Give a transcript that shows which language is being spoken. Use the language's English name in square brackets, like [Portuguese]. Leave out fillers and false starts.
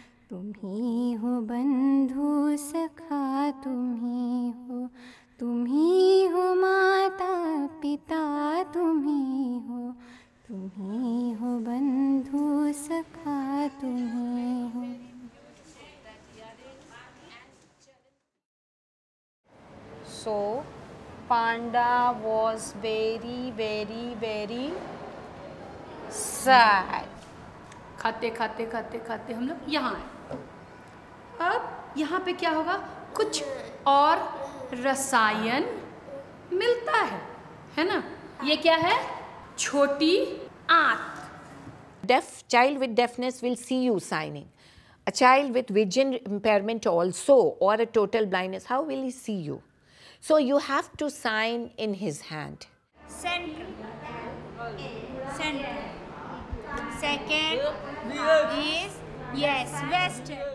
[Hindi] तुम ही हो बंधु सखा तुम ही हो माता पिता तुम ही हो बंधु सखा तुम ही हो. [English] So Panda was very, very, very sad. [Hindi] खाते खाते खाते खाते हम लोग यहाँ आए. अब यहाँ पे क्या होगा, कुछ और रसायन मिलता है ना. ये क्या है, छोटी [English] Deaf child with deafness will see you signing. A child with vision impairment also, or a total blindness, how will he see you? So you have to sign in his hand. Center. Center. Second is, yes, western.